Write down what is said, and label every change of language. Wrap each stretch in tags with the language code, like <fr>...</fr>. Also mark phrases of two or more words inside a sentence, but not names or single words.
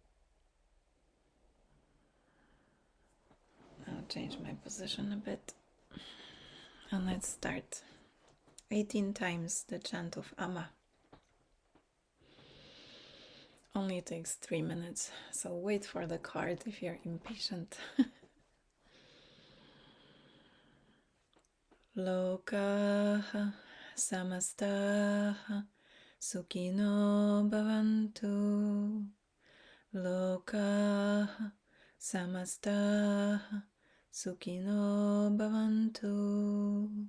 <en>I'll change my position a bit. And let's start. 18 times the chant of Amma. Only takes 3 minutes, so wait for the card if you're impatient.</en> <sa>Lokah, Samastah, Sukhino, Bhavantu. Lokah, Samastah, Sukhino, Bhavantu.</sa>